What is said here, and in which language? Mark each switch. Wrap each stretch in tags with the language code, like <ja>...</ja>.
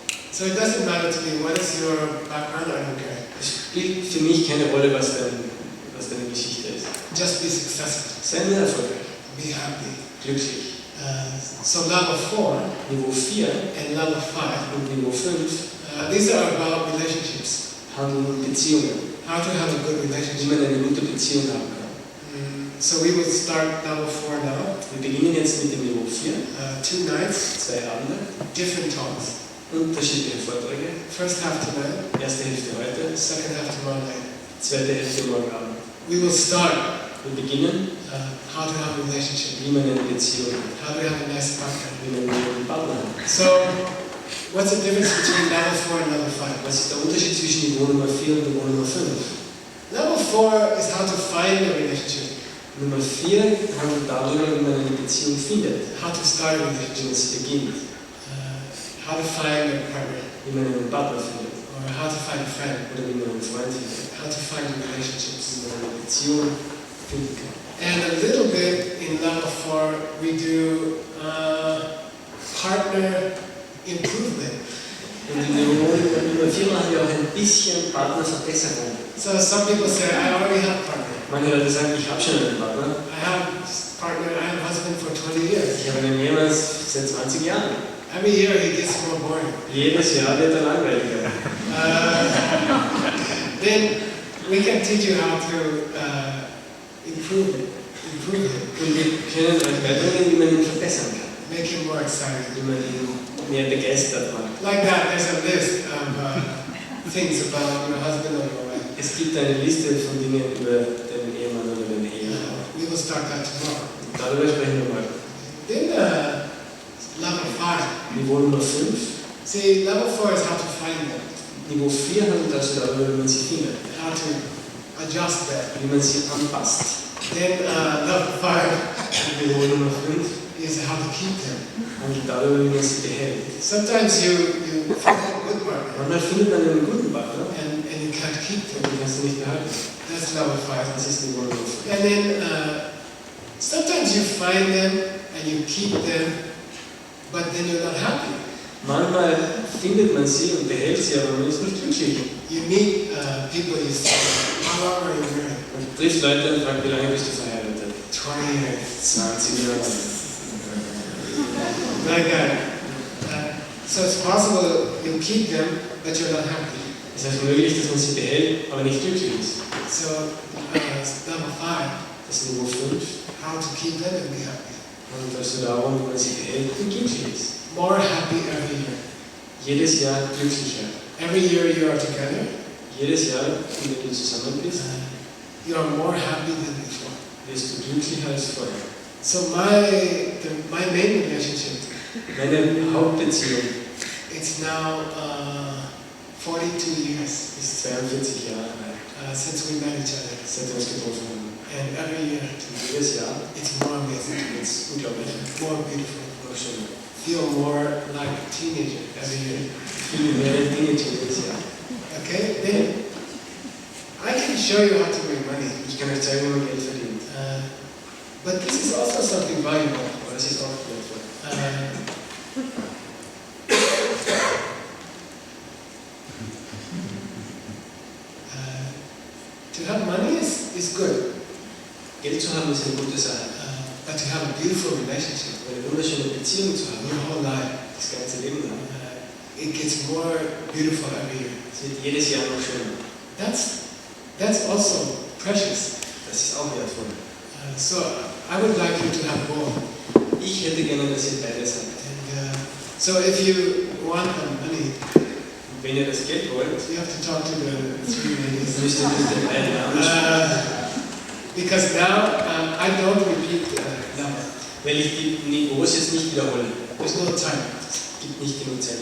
<en>So it doesn't matter to me what is your background, I don't care.</en> <de>Es spielt für mich keine Rolle, was deine Geschichte ist.</de> <en>Just be successful.</en> <de>Sei nur erfolgreich.</de> <en>Be happy.</en> <de>Glücklich.</de> <en>So level 4</en> <de>Niveau 4</de> <en>and level 5,</en> <de>und Niveau 5</de> <en>these are about relationships.</en> <de>handeln um Beziehungen.</de> <en>How to have a good</en> <de>Wie</de> <en>relationship.</en> <de>man eine gute Beziehung haben kann.</de> <en>So we will start level 4 now.</en> <de>Wir beginnen jetzt mit dem Niveau 4.</de> <en>2 nights,</en> <de>2 Abende,</de> <en>different talks.</en> <de>unterschiedliche Vorträge.</de> <en>First half tonight,</en> <de>Erste Hälfte heute,</de> <en>second half tomorrow night.</en> <de>zweite Hälfte morgen Abend.</de> <en>We will start</en> <de>Wir beginnen,</de> <en>how to have a relationship,</en> <de>wie man eine Beziehung hat,</de> <en>how to have a nice partner.</en> <de>wie man einen Partner hat.</de> <en>So, what's the difference between level 4 and level 5?</en> <de>Was ist der Unterschied zwischen Niveau Nummer 4 und Niveau Nummer 5?</de> <en>Level 4 is how to find a relationship,</en> <de>Nummer 4 handelt darüber, wie man eine Beziehung findet,</de> <en>how to start a</en> <de>wie</de> <en>relationship,</en> <de>es beginnt,</de> <en>how to find a partner,</en> <de>wie man einen Partner findet,</de> <en>or how to find a friend,</en> <de>oder wie man einen Freund findet,</de> <en>how to find relationships.</en> <de>wie man eine Beziehung finden kann.</de> <en>And a little bit in level 4, we do partner improvement.</en> <de>Und in Niveau Nummer 4 machen wir auch ein bisschen Partnerverbesserung.</de> <en>So some people say, I already have partner.</en> <de>Manche Leute sagen, ich habe schon einen Partner.</de> <en>I have a husband for 20 years.</en> <de>Ich habe einen Ehemann seit 20 Jahren.</de> <en>Every year he gets more boring.</en> <de>Jedes Jahr wird er langweiliger.</de> <en>Then we can teach you how to improve him,</en> <de>Und wir können euch beibringen, wie man ihn verbessern kann.</de> <en>make him more excited.</en> <de>Wie man ihn mehr begeistert macht.</de> <en>Like that, there's a list of things about your husband or your wife.</en> <de>Es gibt eine Liste von Dingen über deinen Ehemann oder deine Ehefrau.</de> <en>We will start that tomorrow.</en> <de>Und darüber sprechen wir mal.</de> <en>Then level 5.</en> <de>Niveau Nummer 5.</de> <en>See, level 4 is how to find them,</en> <de>Niveau 4 handelt also darüber, wie man sie findet.</de> <en>how to adjust them.</en> <de>Wie man sie anpasst.</de> <en>Then level 5</en> <de>Niveau Nummer 5</de> <en>is how to keep them.</en> <de>handelt darüber, wie man sie behält.</de> <en>Sometimes you find a good partner.</en> <de>Manchmal findet man einen guten Partner</de> <en>and you can't keep</en> <de>und</de> <en>them.</en> <de>den kannst du nicht behalten.</de> <en>That's number 5.</en> <de>Das ist Niveau 5.</de> <en>And then sometimes you find them and you keep them, but then you're not happy.</en> <de>Manchmal findet man sie und behält sie, aber man ist nicht glücklich.</de> <en>You meet people, you say, how long are you married?</en> <de>Man trifft Leute und fragt, wie lange bist du verheiratet?</de> <en>20 years.</en> <de>20 Jahre.</de> <en>Like that. So it's possible you keep them, but you're not happy.</en> <de>Es ist möglich, dass man sie behält, aber nicht glücklich ist.</de> <en>So number 5,</en> <de>Das ist Niveau 5.</de> <en>how to keep them and be happy.</en> <de>Und also darum, wie man sie behält und glücklich ist.</de> <en>More happy every year.</en> <de>Jedes Jahr glücklicher.</de> <en>Every year you are together,</en> <de>Jedes Jahr, in dem du zusammen bist,</de> <en>you are more happy than before.</en> <de>wirst du glücklicher als vorher.</de> <en>So my main relationship,</en> <de>Meine Hauptbeziehung</de> <en>it's now 42 years</en> <de>ist 42 Jahre alt,</de> <en>since we met each other.</en> <de>seit wir uns getroffen haben.</de> <en>And every year</en> <de>Und jedes Jahr</de> <en>it's more amazing.</en> <de>wird es unglaublich,</de> <en>More beautiful.</en> <de>noch schöner.</de> <en>Feel more like a teenager every year.</en> <de>Viel mehr Dinge jedes Jahr.</de> <en>Okay? Then I can show you how to make money.</en> <de>Ich kann euch zeigen, wie man Geld verdient.</de> <en>But this is also something valuable.</en> <de>Aber das ist auch wertvoll.</de> <en>To have money is good.</en> <de>Geld zu haben ist eine gute Sache.</de> <en>But to have a beautiful relationship</en> <de>Eine wunderschöne Beziehung zu haben,</de> <en>your whole life,</en> <de>das ganze Leben lang,</de> <en>it gets more beautiful every year.</en> <de>es wird jedes Jahr noch schöner.</de> <en>That's also precious.</en> <de>Das ist auch wertvoll.</de> <en>So I would like you to have both.</en> <de>Ich hätte gerne, dass ihr beides habt.</de> <en>And so if you want the money,</en> <de>Und wenn ihr das Geld wollt,</de> <en>you have to talk to the 3 ladies.</en> <de>müsst ihr mit den beiden Namen sprechen.</de> <en>Because now I don't repeat the number.</en> <de>Weil ich die Niveaus jetzt nicht wiederhole.</de> <en>There's no time.</en> <de>Es gibt nicht genug Zeit.</de>